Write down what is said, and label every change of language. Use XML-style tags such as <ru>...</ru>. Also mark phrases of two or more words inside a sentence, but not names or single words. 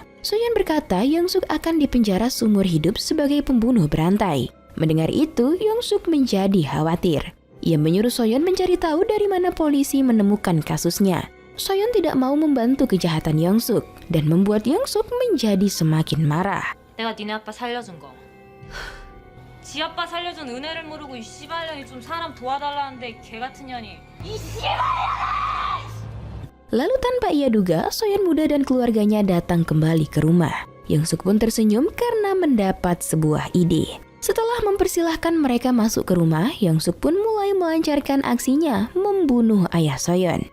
<id>Soyeon berkata Young-suk akan dipenjara seumur hidup sebagai pembunuh berantai. Mendengar itu, Young-suk menjadi khawatir. Ia menyuruh Soyeon mencari tahu dari mana polisi menemukan kasusnya. Soyeon tidak mau membantu kejahatan Young-suk dan membuat Young-suk menjadi semakin marah.</id> <ko>내가 니네 아빠 살려준 거. 지 아빠 살려준 은혜를 모르고 이 씨발년이 좀 사람 도와달라는데 개 같은 년이.</ko> <id>Lalu tanpa ia duga, Soyeon muda dan keluarganya datang kembali ke rumah. Young-suk pun tersenyum karena mendapat sebuah ide. Setelah mempersilahkan mereka masuk ke rumah, Young-suk pun mulai melancarkan aksinya membunuh ayah Soyeon.</id>